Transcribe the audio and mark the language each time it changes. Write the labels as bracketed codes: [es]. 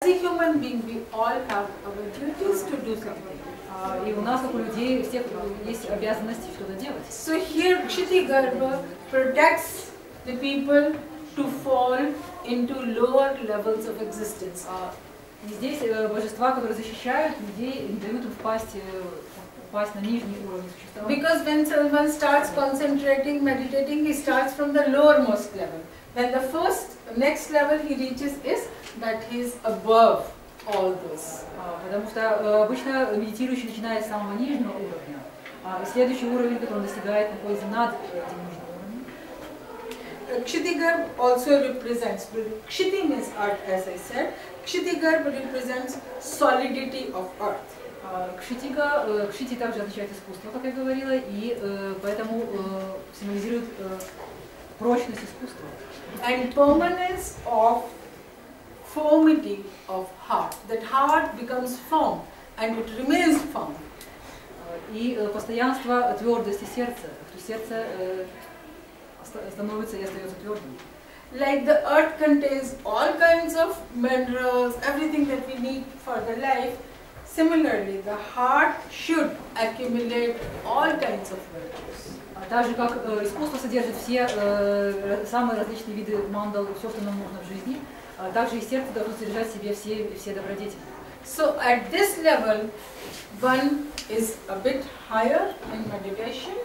[en] a human being, we all have our duties to do something. [ru] И у нас, как у людей, у всех есть обязанности что-то делать. [en] So here Kshitigarbha protects the people to fall into lower levels of existence. [ru] И здесь божества, которые защищают людей, не дают им впасть на нижний уровень существования. [en] Because when someone starts concentrating, meditating, he starts from the lowermost level. Then the next level he reaches is that he is above all this. [ru] Потому что обычно медитирующий начинает с самого нижнего уровня, и следующий уровень, который он достигает, находится над этим нижним уровнем. [en] Kshitigarbha also represents, Kshiti means earth, as I said. Kshitigarbha represents solidity of earth. [ru] Кшити также означает искусство, как я говорила, и поэтому символизирует прочность искусства. [en] And permanence of firmity of heart. That heart becomes firm and it remains firm. [ru] И постоянство твердости сердца, то сердце становится и остается твердым. [en] Like the earth contains all kinds of minerals, everything that we need for the life. Similarly, the heart should accumulate all kinds of virtues. [ru] Так же, как искусство содержит все самые различные виды мандал, все, что нам нужно в жизни, также и сердце должно содержать в себе все добродетели. [en] So at this level, one is a bit higher in meditation.